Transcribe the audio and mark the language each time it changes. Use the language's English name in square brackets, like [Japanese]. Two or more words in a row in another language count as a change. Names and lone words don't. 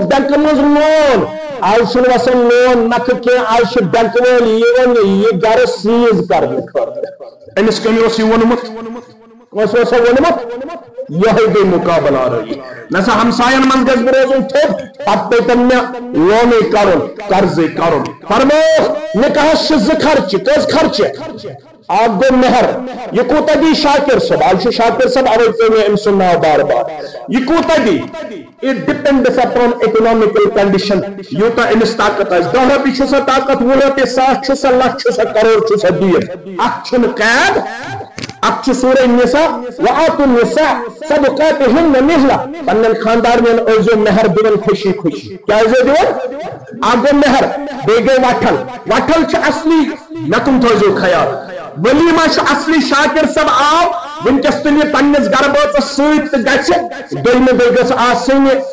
[Kashmiri] بینکہٕ منٛز لون آز چھُنہٕ وسان لون نکھٕ کینٛہہ آز چھِ بینکہٕ وٲلۍ یِوان یہِ گرٕ سیٖز کرنہٕ خٲطرٕ أمِس کٔمۍ اوس یہِ ووٚنمُت کٲنٛسہِ اوسا ووٚنمُت یہے گٔے مقابلہ آرٲیی مےٚ سا ہمساین منٛز گژھِ بہٕ روزُن تھوٚد پتہٕ پیٚتن مےٚ لونٕے کرُن قرضے کرُن فرمووُکھ نکاحس چھِ 2 خرچہِ کٔژ خرچہِ اکھ گوٚو مہر یہ کوٗتاہ دی شاکر صٲب آز چھُ شاکر صٲب اوے ژےٚ مےٚ أمۍ سُنٛد ناو بار بار یہ کوٗتاہ دی [English] it depends upon economical condition [Kashmiri] یوٗتاہ أمِس طاقت آسہِ 10 رۄپیہِ چھُ سا طاقت 20 رۄپیہِ 100 چھُ سا لچھ چھُ سا کروڑ چھُ سا دیٖن اتھ چھُنہٕ قید اتھ چھُ سورہ نساء [Arabic] وآتوا النساء صدقاتهن نحلة [Kashmiri] پنن خاندارن ٲسۍزیو مہر دِوان خوشی خوشی کیٛازِ دِوان اکھ گوٚو مہر بیٚیہِ گٔے وٹھل چھِ اصلی مےٚ کُن تھٲیزیو خیال ؤلیٖمہ چھُ اصلی شاکر صٲب آو وٕنکیٚس تُلہِ یہِ پننِس گرٕ بٲژس سۭتۍ تہٕ گژھِ دوٚیمہِ دۄہ گٔژھ آسٕنۍ